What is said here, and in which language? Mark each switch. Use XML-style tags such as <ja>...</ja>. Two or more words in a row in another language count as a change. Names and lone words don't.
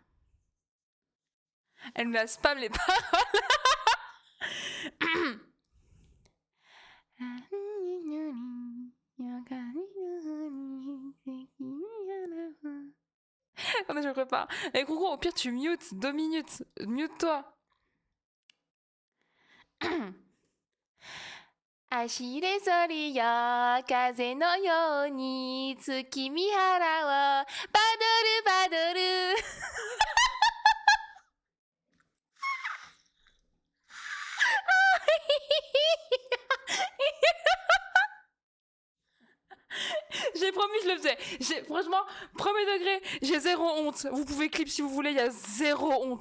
<fr>Elle me la spam les paroles. Attendez, je me prépare. Et Coucou, au pire, tu mutes 2 minutes. Mute-toi.</fr> <ja>走れそりよ風のように月見原をパドルパドル</ja> <fr>J'ai promis, je le faisais. Franchement, premier degré, j'ai zéro honte. Vous pouvez clip si vous voulez, il y a zéro honte.</fr>